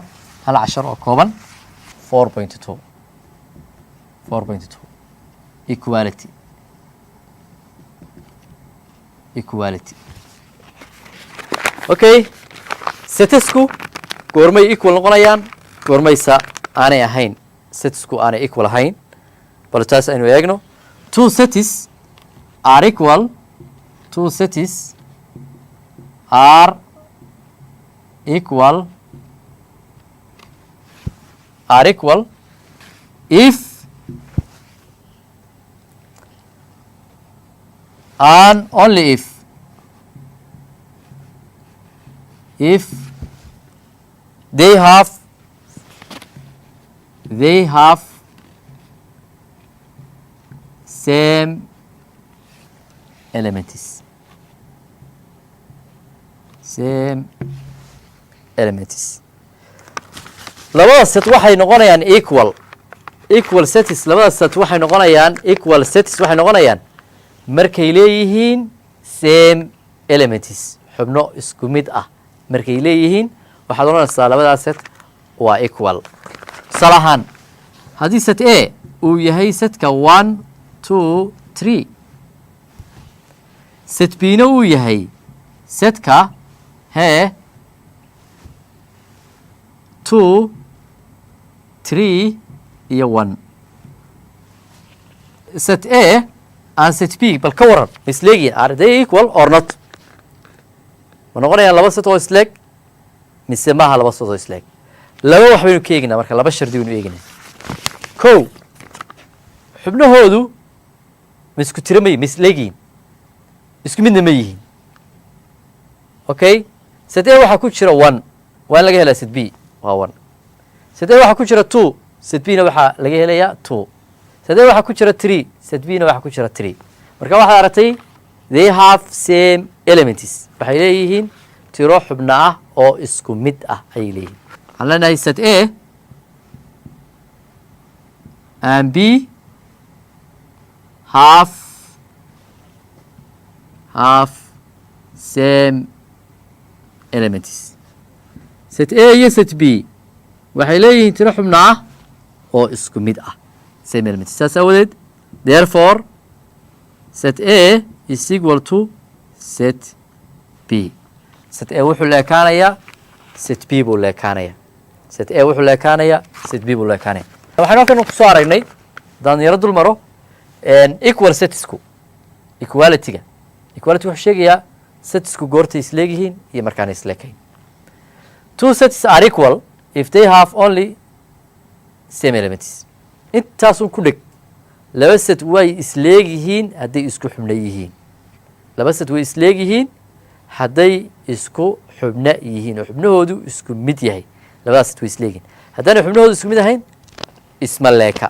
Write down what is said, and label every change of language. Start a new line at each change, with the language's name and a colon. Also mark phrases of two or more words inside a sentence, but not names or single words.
Somali: hal cashar oo kooban 4.2
English: equality okay
Somali: setisku goormay equal noqonayaan goormaysa aanay ahayn setisku aanay equal ahayn bal taas aynu eegno.
English: two sets are equal if and only if they have same elements.
Somali: labada set waxay noqonayaan
English: equal sets.
Somali: labada set waxay noqonayaan
English: equal sets
Somali: waxay noqonayaan markay leeyihiin
English: same elements,
Somali: xubno isku mid ah markay leeyihiin waxaad oranaysaa labadaas set waa equal. tusaale ahaan haddii set A uu yahay setka 1 2 3 set B na uu yahay setka 2 3 iyo 1
English: set A and set B
Somali: bal ka waran ma isleegiin
English: are they equal or not?
Somali: ma noqonayaan laba set oo isleeg mise maaha laba set oo isleeg? laba wax baynu ka eegnaa marka laba shardi baynu eegnaa. kow xubnahoodu ma isku tiro ma isleegiin isku midna ma yihiin. okay set A waxaa ku jira 1 waa in laga helaa set B waa 1. set A waxaa ku jira 2 set B na waxaa laga helayaa 2. set A waxaa ku jira 3 set B na waxaa ku jira 3. marka waxaad aragtay
English: they have same elements
Somali: waxay leeyihiin tiro xubno ah oo isku mid ah ayay leeyihiin. waxaan leenahay
English: set A and B have same elements.
Somali: set A iyo set B waxay leeyihiin tiro xubno ah oo isku mid ah
English: same elements.
Somali: saas aawadeed
English: therefore set A is equal to set B.
Somali: set A wuxuu leekaanayaa set B buu leekaanayaa. set A wuxuu leekaanayaa set B buu leekaanaya. waxaynu halkan ku soo aragnay haddaan yaro dul maro equal setsku equality-ga wuxuu sheegayaa setsku goortay isleegyihiin iyo markaanay isleekayn.
English: two sets are equal if they have only same elements.
Somali: intaasun ku dheg laba set way isleegyihiin hadday isku xubno yihiin. laba set way isleegyihiin hadday isku xubno yihiin oo xubnahoodu isku mid yahay. labadaas set way isleegyihiin haddaanay xubnahoodu isku mid ahayn isma leeka.